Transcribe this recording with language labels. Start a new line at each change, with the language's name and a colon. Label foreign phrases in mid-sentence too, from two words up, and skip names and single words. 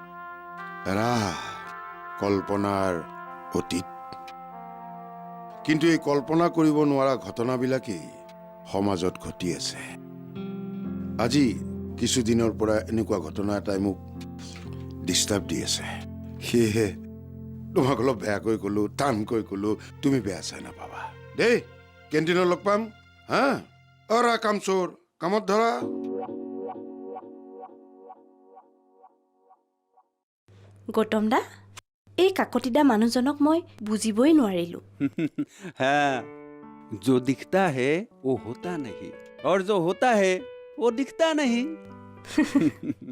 Assamese: কল্পনাৰ অতীত কিন্তু এই কল্পনা কৰিব নোৱাৰা ঘটনাবিলাকেই সমাজত ঘটি আছে আজি কিছুদিনৰ পৰা এনেকুৱা ঘটনা এটাই মোক ডিষ্টাৰ্ব দি আছে সেয়েহে তোমাক অলপ বেয়াকৈ ক'লো টানকৈ ক'লো তুমি বেয়া চাই নাপাবা দেই কেণ্টিনত লগ পাম হা অৰা কাম চোৰ কামত ধৰা গৌতম দা এই কাকতিদা মানুহজনক মই বুজিবই নোৱাৰিলোঁ
Hindi: हाँ जो दिखता है वो होता नहीं और जो होता है वो दिखता नहीं